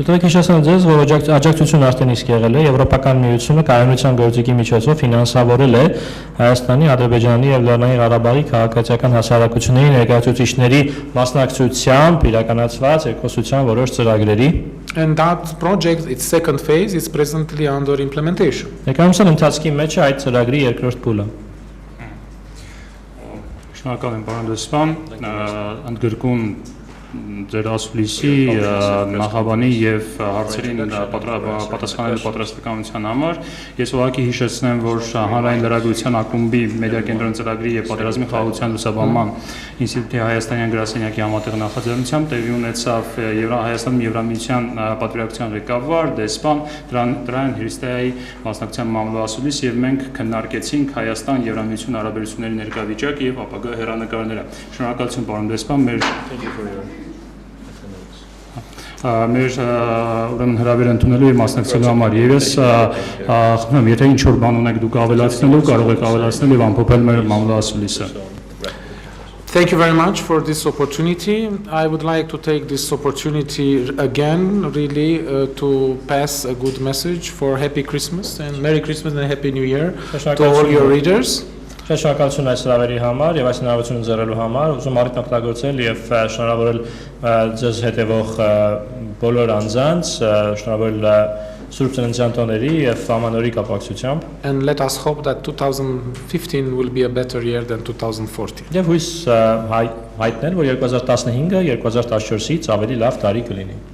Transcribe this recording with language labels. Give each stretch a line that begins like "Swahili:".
Armenian: Դուք հիշեցնեք ձեզ, որ աջակցություն արդեն իսկ եղել է Եվրոպական միությունը կայունության գործիքի միջոցով ֆինանսավորել է Հայաստանի, Ադրբեջանի եւ Լեռնային Ղարաբաղի քաղաքացիական հասարակությունների ներկայացուցիչների մասնակցությամբ իրականացված երկխոսության որոշ ծրագրերի
English: And that project, its second phase, is presently under implementation.
Armenian: Ներկայացման ընթացքի մեջ է այդ ծրագրի երկրորդ փուլը. Շնորհակալ եմ, պարոն դեսպան, ընդգրկուն ձեր ասուլիսի նախաբանի եւ հարցերին պատասխանելու պատրաստականության համար ես ուղղակի հիշեցնեմ, որ հանրային լրագրության ակումբի մեդիա կենտրոն ծրագրի եւ պատերազմի խաղաղության լուսաբանման ինստիտուտի հայաստանյան գրասենյակի համատեղ նախաձեռնությամբ տեղի ունեցավ Հայաստանում Եվրամիության պատվիրակության ղեկավար դեսպան Տրայան Հրիսթեայի մասնակցությամբ մամուլի ասուլիս եւ մենք քննարկեցինք Հայաստան Եվրամիություն հարաբերությունների ներկայացուցիչ եւ ապագա հեռանկարները։ Շնորհակալություն, պարոն դեսպան, մեր ուրեմն հրավերը ընդունելու եւ մասնակցելու համար եւ ես խնդրում եմ, եթե ինչ որ բան ունեք դուք ավելացնելու, կարող եք ավելացնել եւ ամփոփել մեր մամուլի ասուլիսը։
English: Thank you very much for this opportunity. I would like to take this opportunity again, really, to pass a good message for Happy Christmas and Merry Christmas and Happy New Year to all your readers.
Armenian: Շնորհակալություն այս հրավերի համար եւ այս հնարավորությունը ձեռելու համար, ուզում առիթ օգտագործել եւ շնորհավորել ձեզ հետևող բոլոր անձանց, շնորհավորել Սուրբ Ծննդյան տոների եւ Ամանորի կապակցությամբ.
English: And let us hope that 2015 will be a better year than 2014.
Armenian: Եվ հույս հայտնել, որ 2015-ը 2014-ից ավելի լավ տարի կլինի.